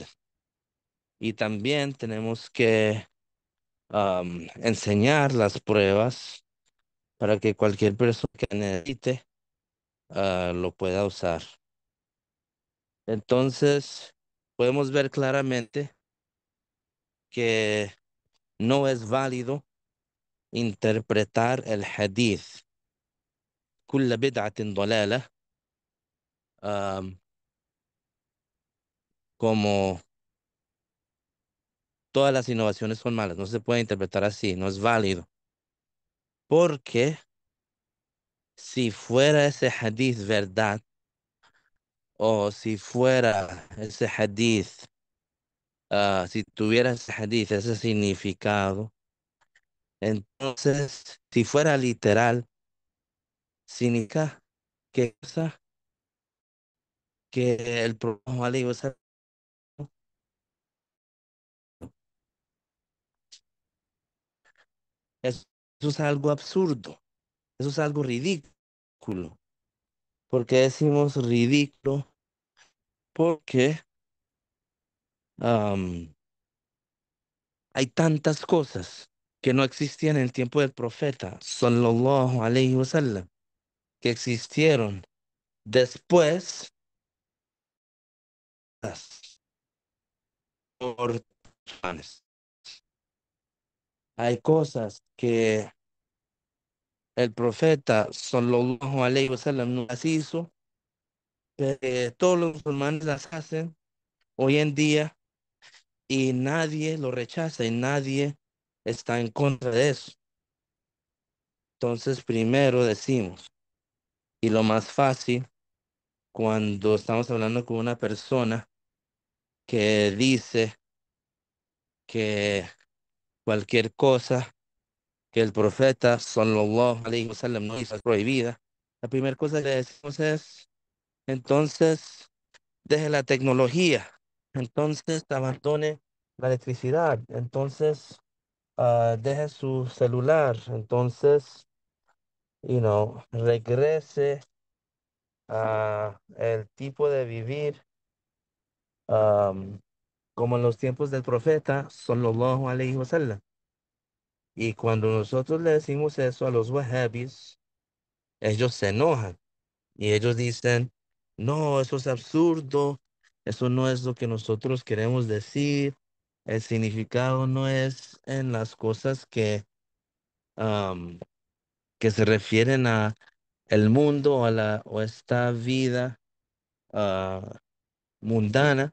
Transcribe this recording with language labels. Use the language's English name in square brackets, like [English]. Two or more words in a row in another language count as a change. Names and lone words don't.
[Spanish] Y también tenemos que enseñar las pruebas para que cualquier persona que necesite lo pueda usar. Entonces, podemos ver claramente que no es válido interpretar el hadith [Arabic] كل بدعة ضلالة [Spanish] am, como todas las innovaciones son malas. No se puede interpretar así, no es válido. Porque si fuera ese hadith verdad, o si fuera ese hadith, si tuviera ese hadith, ese significado, entonces, si fuera literal, significa que, que el profeta [Arabic] عليه وسلم, [Spanish] eso es algo absurdo, eso es algo ridículo. ¿Por qué decimos ridículo? Porque am, hay tantas cosas que no existían en el tiempo del profeta, [Arabic] صلى الله عليه وسلم, [Spanish] que existieron después las por Juanes. Hay cosas que el profeta [Arabic] صلى الله عليه وسلم [Spanish] no las hizo, que todos los musulmanes las hacen hoy en día y nadie lo rechaza y nadie está en contra de eso. Entonces, primero decimos, y lo más fácil cuando estamos hablando con una persona que dice que cualquier cosa que el profeta [Arabic] صلى الله عليه وسلم [Spanish] no hizo es prohibida, la primera cosa que le decimos es, entonces, deje la tecnología, entonces abandone la electricidad, entonces deje su celular, entonces, regrese a el tipo de vivir am, como en los tiempos del profeta [Arabic] صلى الله عليه وسلم. [Spanish] Y cuando nosotros le decimos eso a los wahhabis, ellos se enojan y ellos dicen, no, eso es absurdo, eso no es lo que nosotros queremos decir, el significado no es en las cosas am, que se refieren a el mundo o o esta vida ah, mundana.